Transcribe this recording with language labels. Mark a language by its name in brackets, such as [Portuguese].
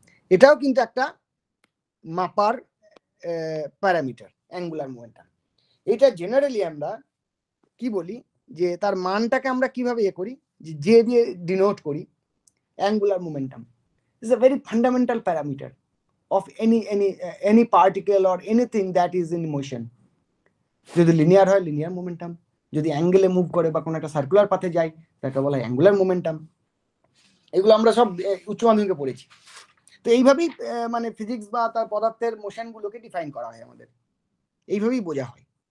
[Bangla] এটাও কিন্তু একটা মাপার প্যারামিটার, অ্যাঙ্গুলার মোমেন্টাম। এটা জেনারেলি আমরা কি বলি, যে তার মানটাকে আমরা কিভাবে করি, যে দিয়ে ডিনোট করি। [English] Angular momentum is a very fundamental parameter of any particle or anything that is in motion. [Bangla] যদি লিনিয়ার হয় লিনিয়ার মোমেন্টাম, যদি অ্যাঙ্গেলে মুভ করে বা কোনো একটা সার্কুলার পাথে যায়, তাকে বলা হয় অ্যাঙ্গুলার মোমেন্টাম। এগুলো আমরা সব উচ্চ মাধ্যমিকে পড়েছি। তো এইভাবেই মানে ফিজিক্স বা তার পদার্থের মোশনগুলোকে ডিফাইন করা হয় আমাদের, এইভাবেই বোঝা হয়।